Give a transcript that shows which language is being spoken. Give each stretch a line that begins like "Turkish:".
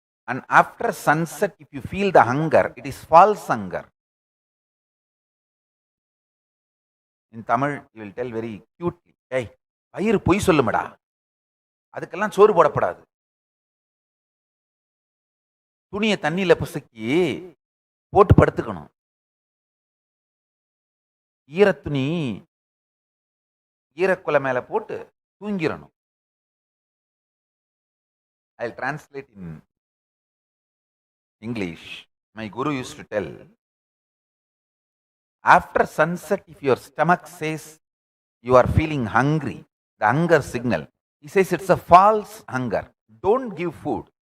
English: And after sunset, if you feel the hunger, it is false hunger. In Tamil, he will tell very cutely, hey,
Tamil: வயிறு பொய் சொல்லுமடா, அதுக்கெல்லாம் சோறு போடப்படாது. துணியை தண்ணியில புசக்கி போட்டு படுத்துக்கணும். ஈரத்துணி ஈரக்குலை மேல போட்டு தூங்கிடணும்.
English: I'll translate in English. My guru used to tell, after sunset, if your stomach says you are feeling hungry, the hunger signal, he says it's a false hunger. Don't give food.